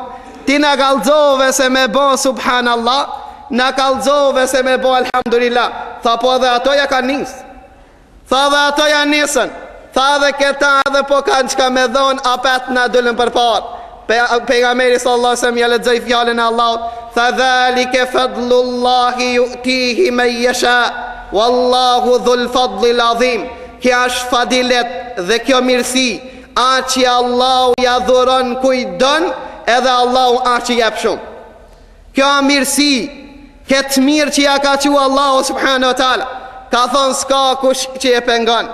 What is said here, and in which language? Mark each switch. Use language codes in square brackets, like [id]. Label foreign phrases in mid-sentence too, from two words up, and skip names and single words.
[sq] Ti na kalzove se me bo subhanallah, na kalzove se me bo elhamdulillah. Tha po dhe ato ja ka nis. Tha dhe ato ja nisën. Tha dhe këta dhe po kanë qka me dhonë, apet na dullën për parë. Pejgamberi [ar] صلى الله عليه وسلم [sq] ja lexoi fjalën e Allahut, tha [ar] ذلك فضل الله يؤتيه من يشاء والله ذو الفضل العظيم. [sq] Kjo është fadilet dhe kjo mirësi, a që Allahu ja dhuron kujt don, edhe Allahu a që jep shumë. Kjo mirësi, këtë mirë që ja ka që Allahu [ar] سبحانه وتعالى, [sq] ka thonë s'ka kush që e pengon.